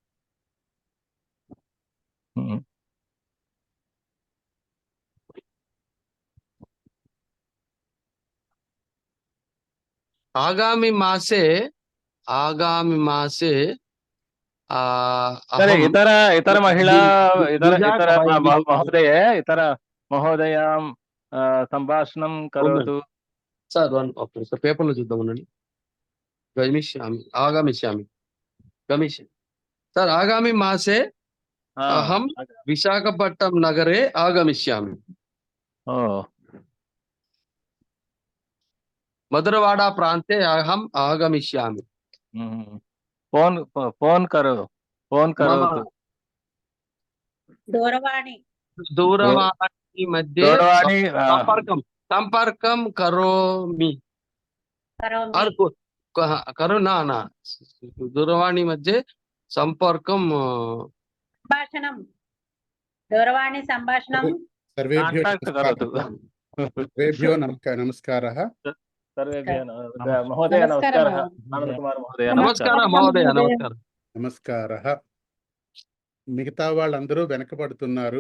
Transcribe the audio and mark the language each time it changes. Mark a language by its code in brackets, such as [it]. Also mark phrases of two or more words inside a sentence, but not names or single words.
[sa] आगामी मासे इतर महिला इतर महोदयां सम्भाषणं करोतु। [te] సార్ పేపర్లో చూద్దాం ఉండండి. ఆగమిష్యామి సార్. [sa] ఆగామి మాసే అహం విశాఖపట్నం నగరే ఆగమిష్యామి. మధురవాడ ప్రాంతే అహం ఆగమిష్యామి. [hi] फोन करो [sa] दूरवाणी मध्ये संपर्कं करोमि. दूरवाणी मध्ये संपर्कं సంభాషణం. దూరవాణి సంభాషణం సర్వేభ్యో కాంటాక్ట్ కరోతు సర్వేభ్యో నమస్కారः సర్వేభ్యः మహోదయ [te] నమస్కారం [sa] నమస్కారः ఆనంద్ కుమార్ మహోదయ [te] నమస్కారం మహోదయ నమస్కారం. నమస్కారः. మిగతా వాళ్ళందరూ వెనకబడుతున్నారు.